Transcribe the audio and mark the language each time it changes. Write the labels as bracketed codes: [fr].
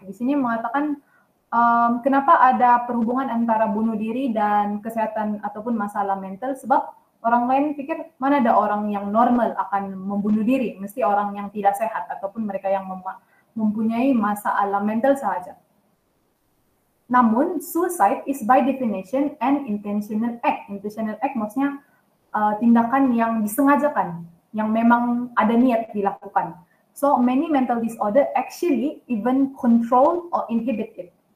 [ms] Di sini mengatakan kenapa ada perhubungan antara bunuh diri dan kesehatan ataupun masalah mental, sebab orang lain pikir mana ada orang yang normal akan membunuh diri, mesti orang yang tidak sehat ataupun mereka yang mempunyai masalah mental sahaja. [en] Namun, suicide is by definition an intentional act. [ms] Intentional act maksudnya tindakan yang disengajakan, yang memang ada niat dilakukan. [en] So, many mental disorder actually even control or inhibit it.